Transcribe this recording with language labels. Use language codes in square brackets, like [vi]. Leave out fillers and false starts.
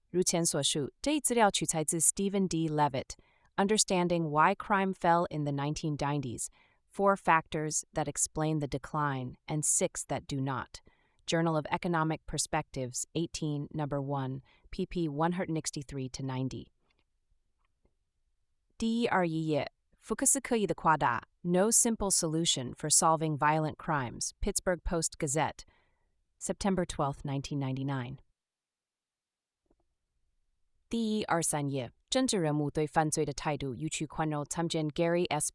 [zh] 如前所述，这一资料取材自 Stephen D. [en] Levitt, Understanding Why Crime Fell in the 1990s, 4 Factors That Explain the Decline, and 6 That Do Not. Journal of Economic Perspectives, 18, No. 1, pp. 163-90。 [zh] 第121页，福克斯刻意的夸大 [en] No Simple Solution for Solving Violent Crimes, Pittsburgh Post-Gazette, September 12, 1999。 [zh] 第123页，政治人物对犯罪的态度予取宽容，参见 Gary S.